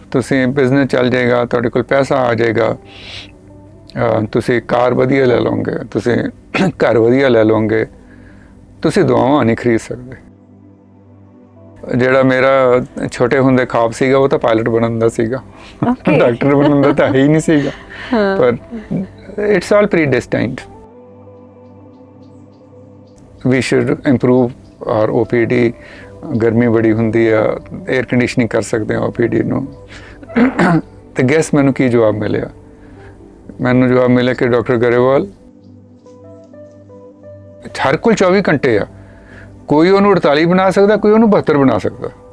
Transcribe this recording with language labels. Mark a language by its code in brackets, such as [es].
[pa] ਤੁਸੀਂ ਬਿਜ਼ਨਸ ਚੱਲ ਜਾਏਗਾ, ਤੁਹਾਡੇ ਕੋਲ ਪੈਸਾ ਆ ਜਾਏਗਾ, ਤੁਸੀਂ ਕਾਰ ਵਧੀਆ ਲੈ ਲਓਗੇ, ਤੁਸੀਂ ਘਰ ਵਧੀਆ ਲੈ ਲਓਗੇ, ਤੁਸੀਂ ਦੁਆਵਾਂ ਨਹੀਂ ਖਰੀਦ ਸਕਦੇ। ਜਿਹੜਾ ਮੇਰਾ ਛੋਟੇ ਹੁੰਦੇ ਖਾਬ ਸੀਗਾ ਉਹ ਤਾਂ ਪਾਇਲਟ ਬਣਨ ਦਾ ਸੀਗਾ, ਡਾਕਟਰ ਬਣਨ ਦਾ ਤਾਂ ਹੈ ਹੀ ਨਹੀਂ ਸੀਗਾ। [en] ਪਰ it's all predestined. We should improve our OPD. [pa] ਗਰਮੀ ਬੜੀ ਹੁੰਦੀ ਆ, 에ਅਰ ਕੰਡੀਸ਼ਨਿੰਗ ਕਰ ਸਕਦੇ ਹਾਂ OPD ਨੂੰ। ਤੇ ਗੈਸ ਮੈਨੂੰ ਕੀ ਜਵਾਬ ਮਿਲਿਆ? ਮੈਨੂੰ ਜਵਾਬ ਮਿਲਿਆ ਕਿ ਡਾਕਟਰ ਗਰੇਵਾਲ ਹਰ ਕੋਲ 24 ਘੰਟੇ ਆ, ਕੋਈ ਉਹਨੂੰ 48 ਬਣਾ ਸਕਦਾ, ਕੋਈ ਉਹਨੂੰ 72 ਬਣਾ ਸਕਦਾ,